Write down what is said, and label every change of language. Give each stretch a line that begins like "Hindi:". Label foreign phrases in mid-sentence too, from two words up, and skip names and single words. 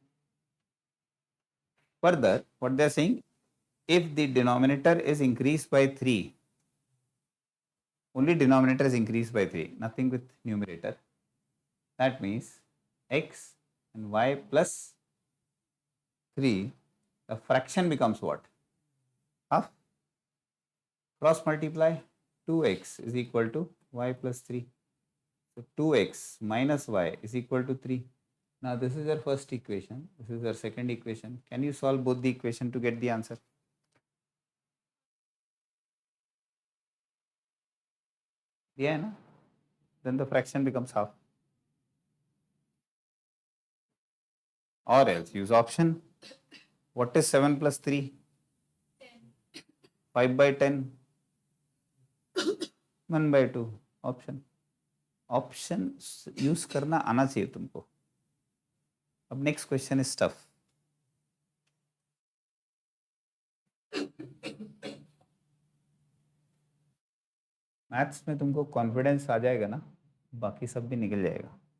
English: Further, what they are saying, if the denominator is increased by 3, only denominator is increased by 3, nothing with numerator. That means x and y plus 3, the fraction becomes what? Half. Cross multiply, 2x is equal to y plus 3. So 2x minus y is equal to 3. Now this is your first equation. This is your second equation. Can you solve both the equation to get the answer? Yeah, na? Then the fraction becomes half. Or else use option. What is 7 plus 3? 5 by 10. 1 by 2. Option. option use
Hindi: करना आना चाहिए तुमको. अब
English: next question is tough.
Hindi: मैथ्स में तुमको कॉन्फिडेंस आ जाएगा ना, बाकी सब भी निकल जाएगा.